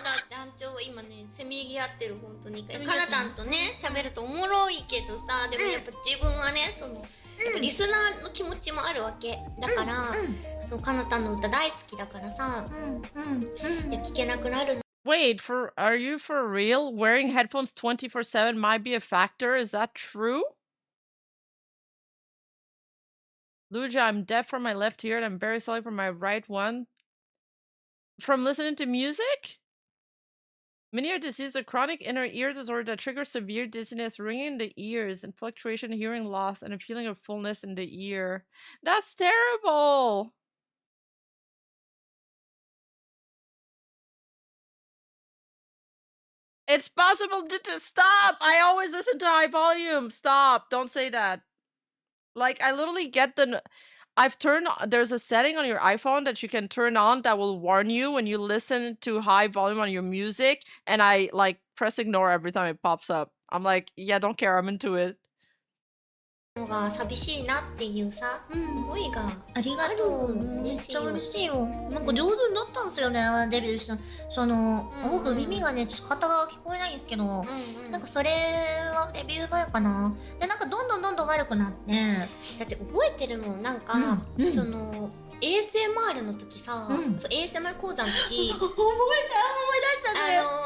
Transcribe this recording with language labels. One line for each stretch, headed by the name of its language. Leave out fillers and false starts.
Japanese: 団長今ねせめぎ合ってる本当にかなたんとね喋るとおもろいけどさでもやっぱ自分はねそのやっぱリスナーの気持ちもあるわけだからそのかなたんの歌大好きだからさいや聞けなくなる。
English: Wait, are you for real? Wearing headphones 24/7 might be a factor. Is that true? Luja, I'm deaf from my left ear and I'm very sorry for my right one. From listening to music? Meniere disease is a chronic inner ear disorder that triggers severe dizziness, ringing in the ears, and fluctuation, hearing loss, and a feeling of fullness in the ear. That's terrible! It's possible to stop! I always listen to high volume! Stop! Don't say that. Like, I literally get there's a setting on your iPhone that you can turn on that will warn you when you listen to high volume on your music, and I like press ignore every time it pops up. I'm like, yeah, don't care, I'm into it.
Japanese: のが寂しいなっていうさ、思いがありがとう。めっちゃ嬉しいよ。なんか上手になったんですよね、デビューした。僕耳がね、ちょっと片側聞こえないんですけど、なんかそれはデビュー前かな。で、なんかどんどん悪くなって。だって覚えてるもん、なんか、ASMR の時さ、ASMR 講座の時思い出したね。